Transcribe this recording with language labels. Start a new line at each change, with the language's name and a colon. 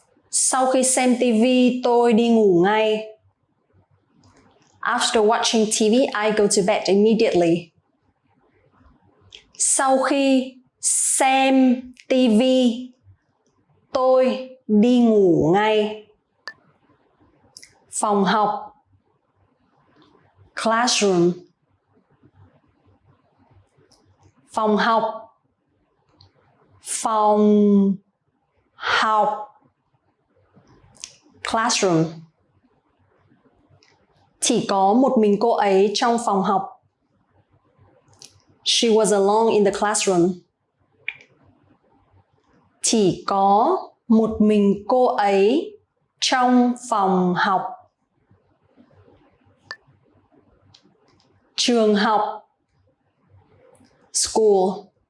Vietnamese: Sau khi xem TV, tôi đi ngủ ngay.
English: After watching TV, I go to bed immediately.
Vietnamese: Sau khi xem TV, tôi đi ngủ ngay. Phòng học,
English: classroom.
Vietnamese: Phòng học, phòng học,
English: classroom.
Vietnamese: Chỉ có một mình cô ấy trong phòng học.
English: She was alone in the classroom.
Vietnamese: Chỉ có một mình cô ấy trong phòng học. Trường học,
English: school.